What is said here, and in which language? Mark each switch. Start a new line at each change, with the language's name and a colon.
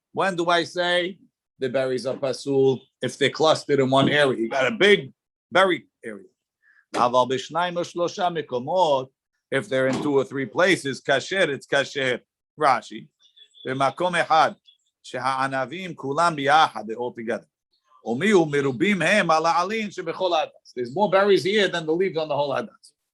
English: When do I say the berries are pasul? If they're clustered in one area. You got a big berry area.
Hebrew: Aval b'shnayim u'shlosha mekomot.
English: If they're in 2 or 3 places, kasher, it's kasher. Rashi.
Hebrew: B'makom ehad. שהענבים כולם ביחד,
English: they're all together.
Hebrew: ומיהו מרובים הם על העלים שבכל הדס.
English: There's more berries here than the leaves on the whole הדס.